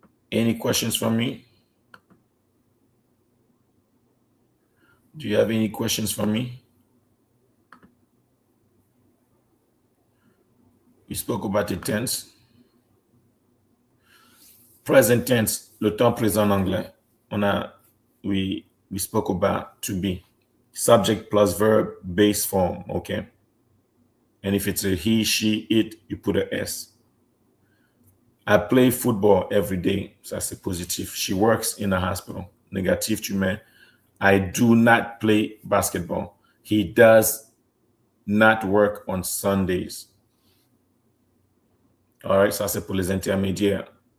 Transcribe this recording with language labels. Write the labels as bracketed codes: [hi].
[en] Any questions from me? Do you have any questions for me? We spoke about the tense. Present tense, [fr] le temps présent en anglais. [en] We spoke about to be. Subject plus verb, base form, okay? And if it's a he, she, it, you put a S. I play football every day. [fr] Ça, c'est positif. [en] She works in a hospital. [fr] Négatif, tu mets. [en] I do not play basketball. He does not work on Sundays. All right, [fr] ça, c'est pour les intermédiaires.